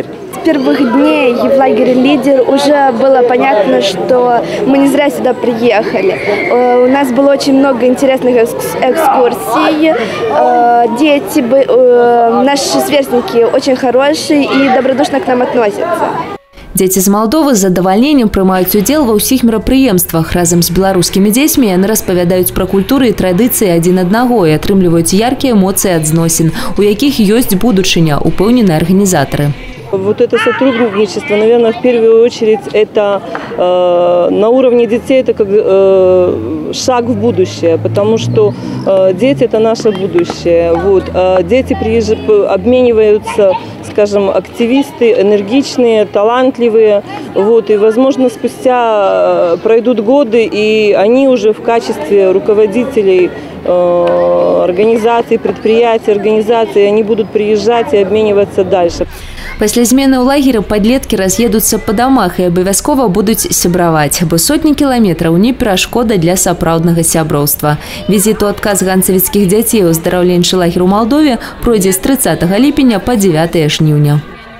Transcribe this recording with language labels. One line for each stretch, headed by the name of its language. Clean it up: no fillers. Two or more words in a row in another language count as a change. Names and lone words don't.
Russian: С первых дней в лагере «Лидер» уже было понятно, что мы не зря сюда приехали. У нас было очень много интересных экскурсий. Дети, наши сверстники очень хорошие и добродушно к нам относятся.
Belarusian: Дзеці з Малдовы з задавальненнем прымаюць удзел ва ўсіх мерапрыемствах. Разам з беларускімі дзецьмі яны распавядаюць пра культуры і традыцыі адзін аднаго і атрымліваюць яркія эмоцыі ад зносін, у якіх ёсць будучыня, упэўнены арганізатары.
Russian: Вот это сотрудничество, наверное, в первую очередь, это на уровне детей, это как шаг в будущее, потому что дети – это наше будущее. Вот. Дети обмениваются, скажем, активисты, энергичные, талантливые. Вот. И, возможно, спустя пройдут годы, и они уже в качестве руководителей организаций, предприятий, организаций, они будут приезжать и обмениваться дальше.
Belarusian: Пасля змены ў лагеры падлеткі раз'едуцца па дамах і абавязкова будуць сябраваць, бо сотні кіламетраў не перашкода для сапраўднага сяброўства. Візіт у адказ ганцавіцкіх дзяцей у аздараўленчы лагер у Малдове пройдзе з 30 ліпеня па 9 жніўня.